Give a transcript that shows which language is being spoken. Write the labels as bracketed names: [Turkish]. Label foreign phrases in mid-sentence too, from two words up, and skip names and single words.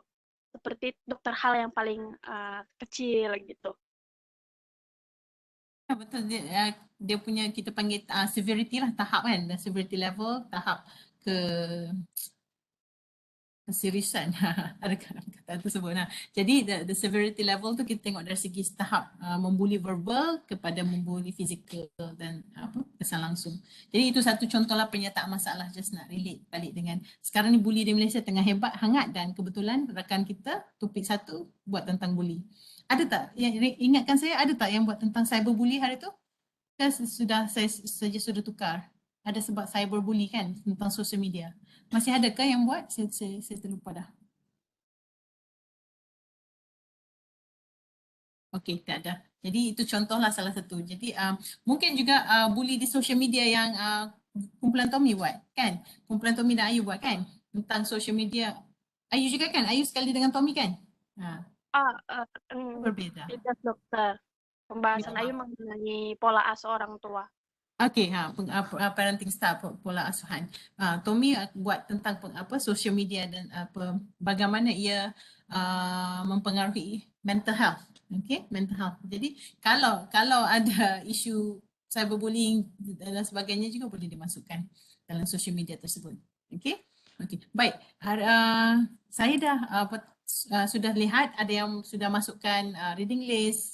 [Indonesian] Seperti dokter hal yang paling kecil gitu. [Malay] Betul, dia punya kita panggil severity lah, tahap kan, [English] severity level, [Malay] tahap keseriusan. Ada kata tersebut. Jadi [English] the severity level [Malay] tu kita tengok dari segi tahap membuli verbal kepada membuli fizikal dan kesan langsung. Jadi itu satu contohlah penyataan masalah, just nak relate balik dengan sekarang ni bully di Malaysia tengah hebat, hangat, dan kebetulan rakan kita topik satu buat tentang bully. Ada tak yang ingatkan saya, ada tak yang buat tentang cyberbully hari tu? Kan saya sudah tukar. ada sebab cyberbully kan tentang [English] social media. [Malay] Masih adakah yang buat? Saya terlupa dah. Okey, tak ada. Jadi itu contohlah salah satu. Jadi mungkin juga bully di [English] social media [Malay] yang kumpulan Tommy buat kan? Kumpulan Tommy dan Ayu buat kan? Tentang [English] social media. [Malay] Ayu juga kan? Ayu sekali dengan Tommy kan? Ha, berbeza. [Indonesian] Tidak dokter. Pembahasan Ayu mengenai pola asuh orang tua. [Malay] Okey, [English] parenting style, [Malay] pola asuhan. Tommy buat tentang [English] social media [Malay] dan bagaimana ia mempengaruhi [English] mental health. Okey, mental health. [Malay] Jadi kalau ada isu cyberbullying dan sebagainya juga boleh dimasukkan dalam [English] social media [Malay] tersebut. Okey. Okey. Baik. Saya dah sudah lihat ada yang sudah masukkan [English] reading list.